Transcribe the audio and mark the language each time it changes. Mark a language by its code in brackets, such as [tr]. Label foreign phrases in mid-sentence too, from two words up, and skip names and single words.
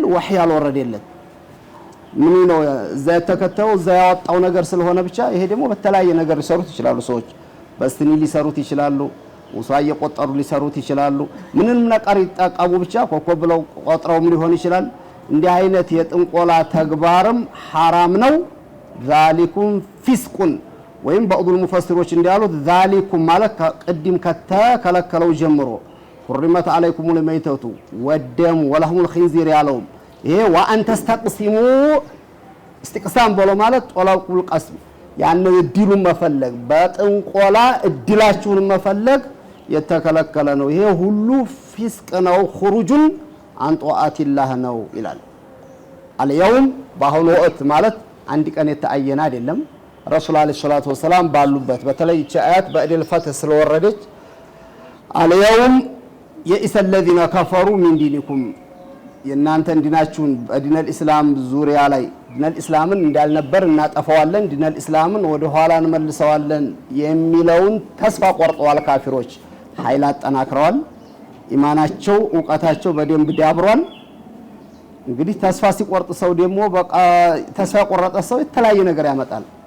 [am] ወህይ አልወረደለት ምን ነው እዛ የተከተለው እዛ ያወጣው ነገር ስለሆነ ብቻ። ይሄ ደግሞ በተለያየ ነገር ሊሰሩት ይችላሉ ሰዎች። በስኒ ሊሰሩት ይችላሉ፣ ውሳ እየቆጠሩ ሊሰሩት ይችላሉ። ምንም ነገር ይጠቀሙ ብቻ ኮከብ ብለው ቆጥረውም ሊሆን ይችላል። እንዲህ አይነት የጥንቆላ ተግባርም ሐራም ነው። [ar] ذلكم فسق [am] ወይም በኡዱል ሙፈሲሮች እንዲያሉት ዛሊኩም ማለት ቅድም ከተከለከለው ጀምሮ [ar] حرمت عليكم الميتة والدم ولحم الخنزير [am] ያለው ይሄ [ar] وان تستقسموا استقسام [am] ብሎ ማለት ጦላቁል ቀስም ያን እድሉን መፈለግ በጥንቆላ እድላችሁን መፈለግ የተከለከለ ነው። ይሄ ሁሉ ፊስቅ ነው። خروجን [ar] عن طاعة الله [am] ነው ይላል። اليوم በአሁኑ ወቅት ማለት አንድ ቀን የተአየና አይደለም። ረሱል [ar] عليه الصلاة والسلام [am] ባሉበት በተለይ እቺ አያት በእድል ፈትህ ስለወረደች [ar] اليوم يئس الذين كفروا من دينكم [am] የናንተን ዲናችሁን በዲነል እስላም ዙሪያ ላይ ዲነል እስላምን እንዳልነበር እናጠፋዋለን፣ ዲነል እስላምን ወደ ኋላ እንመልሰዋለን የሚለውን ተስፋ ቆርጠዋል ካፊሮች። ኃይል አጠናክረዋል። ኢማናቸው ዕውቀታቸው በደንብ ዳብሯል። እንግዲህ ተስፋ ሲቆርጥ ሰው ደግሞ በቃ ተስፋ ቆረጠ ሰው የተለያየ ነገር ያመጣል